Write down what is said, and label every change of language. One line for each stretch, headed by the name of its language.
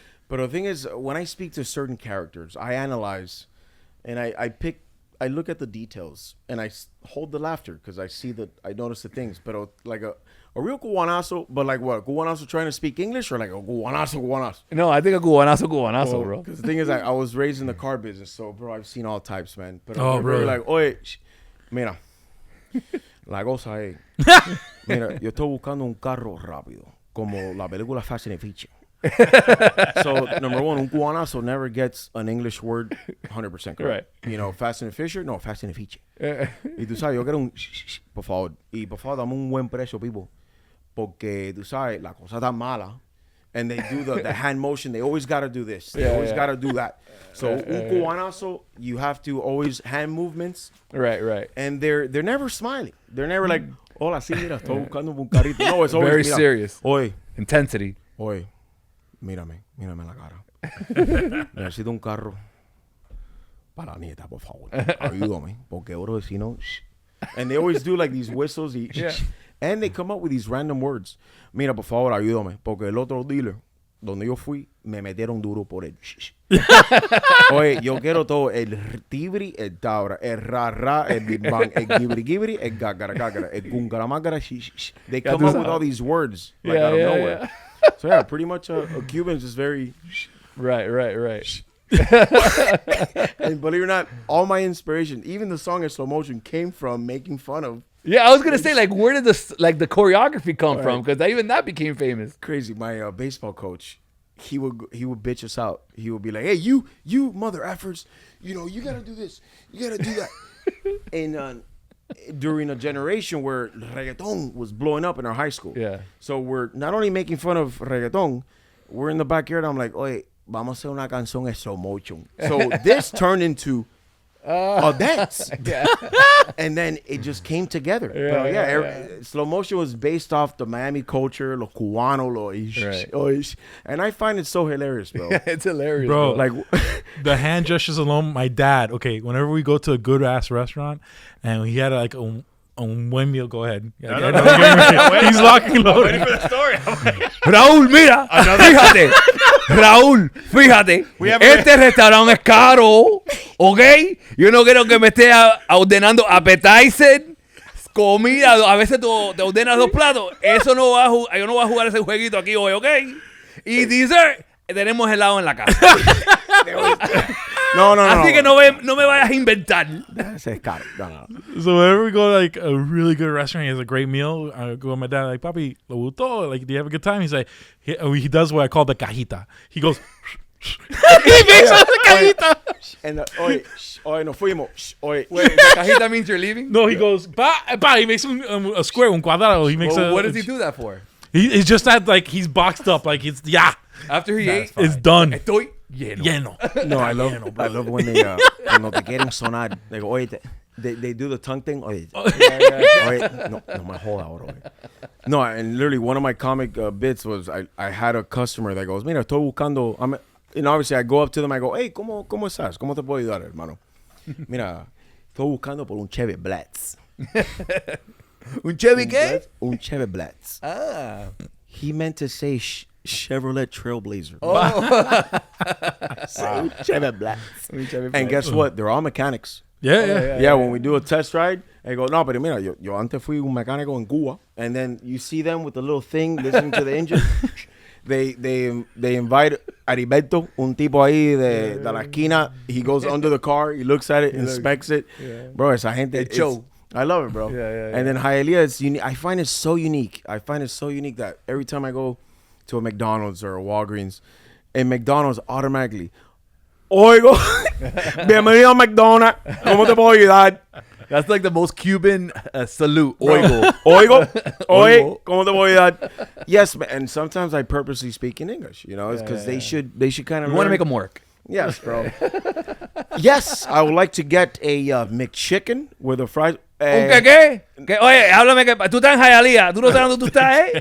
English: But the thing is, when I speak to certain characters, I analyze, and I look at the details, and I hold the laughter because I notice the things. But like a real cubanazo, but like what? A cubanazo trying to speak English or like a cubanazo? No, I think a cubanazo, bro. Because the thing is, I was raised in the car business, so bro, I've seen all types, man. But bro,
Spanish: like, oye, mira, la cosa es, mira, yo estoy buscando un carro rápido, como la película Fast and Furious.
English: So number one, un cubanazo never gets an English word 100% correct. Right. You know, Fast and Fisher, no, Fast and Fisher.
Spanish: Y tú sabes, yo quiero un por favor. Y por favor, dame un buen precio, people. Porque tú sabes, la cosa tan mala.
English: And they do the hand motion. They always got to do this. They always got to do that. So un cubanazo, you have to always hand movements. Right. And they're never smiling. They're never like,
Spanish: hola, sí, mira, estoy buscando un carrito.
English: No, it's always very
Spanish: mira,
English: serious.
Spanish: Oye,
English: Intensity.
Spanish: oye, mírame la cara. Necesito un carro para la nieta, por favor. Ayúdame, porque oro si no.
English: And they always do like these whistles. And they come up with these random words.
Spanish: Mira, por favor, ayúdame, porque el otro dealer donde yo fui, me metieron duro por el Oye, yo quiero todo, el tibri, el tabra, el ra, el big bang, el gibri, el gagara, el gungaramagara,
English: They come up with all these words like out of nowhere. So yeah, pretty much a Cuban's just very... Right. And believe it or not, all my inspiration, even the song in slow motion, came from making fun of... Yeah, I was gonna say, like, where did the choreography come from? Because even that became famous. Crazy. My baseball coach, he would bitch us out. He would be like, "Hey, you mother effers, you gotta do this, you gotta do that." And during a generation where reggaeton was blowing up in our high school, so we're not only making fun of reggaeton, we're in the backyard. I'm like,
Spanish: "Oye, vamos a hacer una canción en slow motion."
English: So this turned into a dance. And then it just came together. Slow motion was based off the Miami culture,
Spanish: lo cubano,
English: and I find it so hilarious, bro. It's hilarious, bro. Like the hand gestures alone. My dad, whenever we go to a good ass restaurant and he had like a buen meal, go ahead. He's locking loading. Waiting for the story.
Spanish: Raúl, mira, fíjate. Raúl, fíjate, este restaurante es caro, ¿ok? Yo no quiero que me esté ordenando appetizer, comida, a veces te ordenas 2 platos. Eso no va yo no voy a jugar ese jueguito aquí hoy, ¿ok? Y dessert, tenemos helado en la casa. No. Así que no me vayas a inventar. Ese es caro. No.
English: So whenever we go to like a really good restaurant, he has a great meal. I go with my dad, like,
Spanish: "Papi, lo gustó?
English: Like, do you have a good time?" He's like, he does what I call the cajita. He goes, he makes us the cajita.
Spanish: And oye, nos fuimos. Oye.
English: Wait, the cajita means you're leaving? No, he goes, he makes a square,
Spanish: un cuadrado.
English: He makes what does he do that for? It's just that like he's boxed up, like it's After he ate, it's done.
Spanish: Estoy lleno.
English: No, I love when they
Spanish: cuando te quieren sonar.
English: They go, oye, they do the tongue thing.
Spanish: Oye, no me joda ahora.
English: No, and literally one of my comic bits was I had a customer that goes,
Spanish: mira, estoy buscando.
English: And obviously I go up to them. I go, hey,
Spanish: ¿cómo estás? ¿Cómo te puedo ayudar, hermano? Mira, estoy buscando por un Chevy Blatz. ¿Un Chevy qué? Un Chevy Blatz. Ah.
English: He meant to say Chevrolet Trailblazer. Chevy Blatz. And guess what? They're all mechanics. Yeah. When we do a test ride, I go,
Spanish: no, pero mira, yo antes fui un mecánico en Cuba.
English: And then you see them with the little thing listening to the engine. They invite Heriberto,
Spanish: un tipo ahí de la esquina.
English: He goes under the car. He looks at it, inspects it. Bro,
Spanish: esa gente.
English: I love it, bro. And then Hialeah is unique. I find it so unique. That every time I go to a McDonald's or a Walgreens, in McDonald's automatically,
Spanish: oigo, bienvenido a McDonald's. ¿Cómo te puedo ayudar?
English: That's like the most Cuban salute.
Spanish: Oigo. Oye, ¿cómo te puedo ayudar?
English: Yes, and sometimes I purposely speak in English, because they should kind of. You want to make them work. Yes, bro. Yes, I would like to get a McChicken with a fries.
Spanish: ¿Un qué? Oye, háblame que tú estás en Hialeah. ¿Tú no sabes dónde tú estás, eh?